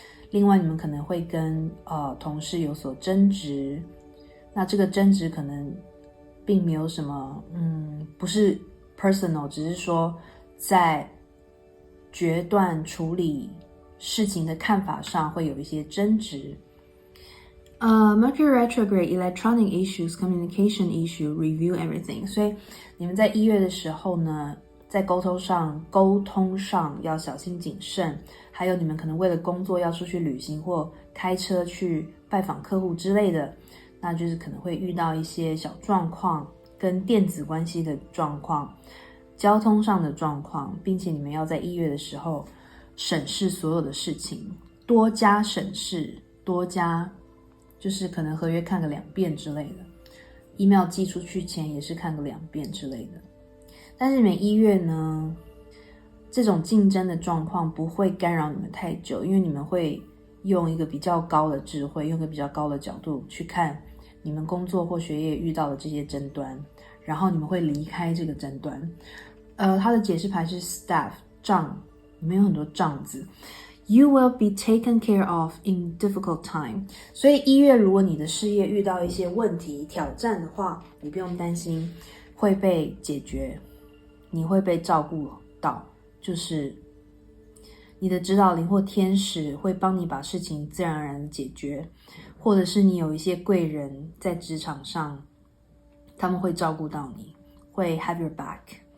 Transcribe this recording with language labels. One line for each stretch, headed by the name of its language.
Chinese: 另外你们可能会跟同事有所争执，那这个争执可能并没有什么不是 personal， 只是说在决断处理事情的看法上会有一些争执。
English: Mercury retrograde, electronic issues, communication issue, review everything.
Chinese: 所以你们在1月的时候呢，在沟通上要小心谨慎，还有你们可能为了工作要出去旅行或开车去拜访客户之类的，那就是可能会遇到一些小状况，跟电子关系的状况，交通上的状况，并且你们要在1月的时候审视所有的事情，多加审视，多加就是可能合约看个2遍之类的， email 寄出去前也是看个2遍之类的。但是你们1月呢，这种竞争的状况不会干扰你们太久，因为你们会用一个比较高的智慧，用一个比较高的角度去看你们工作或学业遇到的这些争端，然后你们会离开这个争端。它的解释牌是 staff 杖，里面有很多杖子。
English: You will be taken care of in difficult time。
Chinese: 所以1月如果你的事业遇到一些问题挑战的话，你不用担心会被解决，你会被照顾到，就是你的指导灵或天使会帮你把事情自然而然的解决，或者是你有一些贵人在职场上，他们会照顾到你，会
English: have your back。